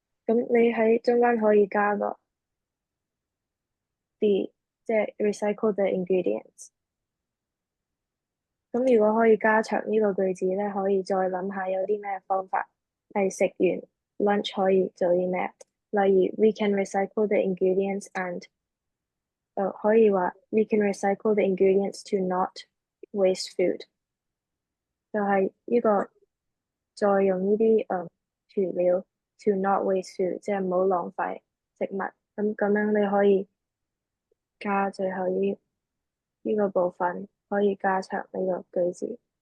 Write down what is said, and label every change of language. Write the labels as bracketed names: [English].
[Cantonese] 咁你喺中間可以加個 the，即係 [English] recycle the ingredients。 [Cantonese] 咁如果可以加長呢個句子咧，可以再諗下有啲咩方法係食完 lunch 可以做啲咩？例如 [English] we can recycle the ingredients and [Cantonese] 可以話 [English] we can recycle the ingredients to not waste food， [Cantonese] 就係呢個再用呢啲調料 [English] to not waste food， [Cantonese] 即係唔好浪費食物。咁樣你可以加最後呢個部分，可以加長呢個句子。